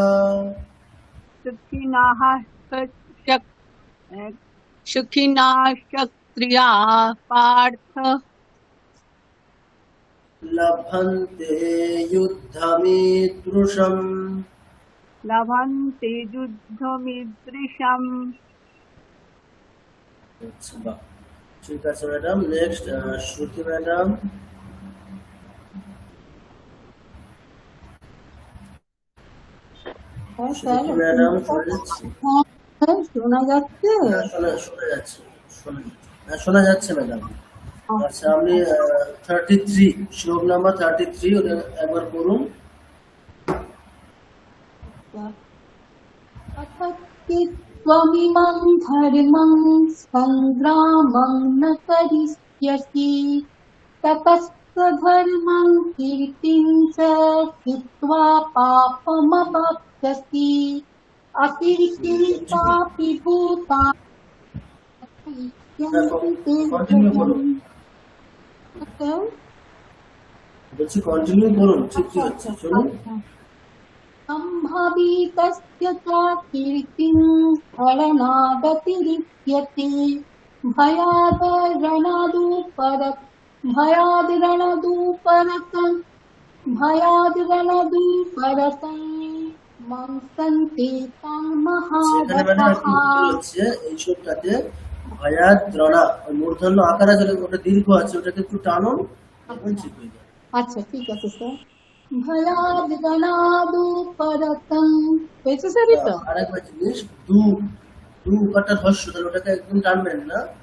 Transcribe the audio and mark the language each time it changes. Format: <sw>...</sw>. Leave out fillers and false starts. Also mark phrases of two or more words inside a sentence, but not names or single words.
<sa>सुखिनः क्षत्रियाः पार्थ लभन्ते युद्धमीदृशम् लभन्ते युद्धमीदृशम्</sa> <bn>আচ্ছা, বাহ। ঠিক আছে ম্যাডাম, নেক্সট শ্রুতি ম্যাডাম। হ্যাঁ স্যার, শ্রুতি ম্যাডাম শোনা যাচ্ছে? হ্যাঁ শোনা যাচ্ছে। হ্যাঁ, শোনা যাচ্ছে, হ্যাঁ, শোনা যাচ্ছে ম্যাডাম। আচ্ছা, আপনি 33 শ্লোক নাম্বার 33 ওটা একবার করুন।</bn> <sa>त्वमिमं धर्मं सङ्ग्रामं न करिष्यसि ततस्त्वधर्मं कीर्तिं च हित्वा पापमवाप्स्यसि अकीर्तितापि भूतानि</sa> <bn>কন্টিনিউ করুন, বলছি কন্টিনিউ করুন, ঠিক কি হচ্ছে শুনুন।</bn> <sa>सम्भवीतस्य च कीर्तिं हरणादतिरिच्यते भयाद्रणदुपरतं मंसन्ते तां</sa> <bn>সেখানে ম্যাডাম একটু ভুল</bn> <sa>महारथाः।</sa> <bn>হচ্ছে, এই শব্দটাতে ভয়াদ্রণা ওই মূর্ধন্য আকার আছে, ওটা দীর্ঘ আছে, ওটাকে একটু টানুন, তখন ঠিক হয়ে যাবে। আচ্ছা ঠিক আছে স্যার। ভয়াদ্রণাদুপরतं হয়েছে স্যার এটা? আরেকবার জিনিস, দু দু কাটা হস্য, তাহলে ওটাকে একদম টানবেন না।</bn>